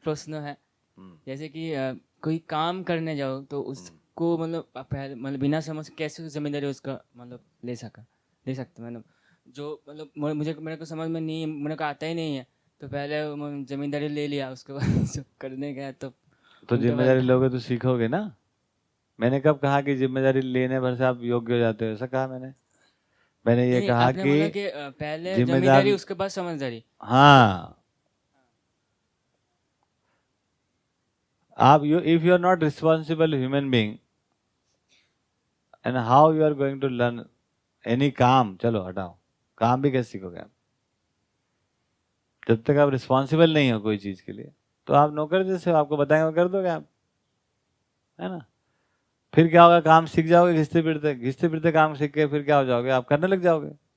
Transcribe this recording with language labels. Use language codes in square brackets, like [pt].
[hi] एक प्रश्न है, जैसे कि कोई काम करने जाओ तो उसको मतलब पहले मतलब बिना समझ कैसे जिम्मेदारी उसका मतलब ले सकते मतलब जो मतलब मुझे मेरे को समझ में नहीं, मेरे को आता ही नहीं है, तो पहले जिम्मेदारी ले लिया, उसके बाद जब करने गया तो जिम्मेदारी लोगे तो सीखोगे ना। मैंने कब कहा कि जिम्मेदारी लेने भर से आप योग्य हो जाते हो? ऐसा कहा मैंने ये कहा कि पहले जिम्मेदारी उसके बाद समझदारी। हाँ, आप [en] if you are not responsible human being, and how you are going to learn any काम? [hi] चलो हटाओ, काम भी कैसे सीखोगे आप? जब तक आप रिस्पॉन्सिबल नहीं हो कोई चीज के लिए तो आप नौकर जैसे हो, आपको बताएंगे वो कर दोगे आप, है ना। फिर क्या होगा? काम सीख जाओगे, घिसते फिरते काम सीख के फिर क्या हो जाओगे? आप करने लग जाओगे।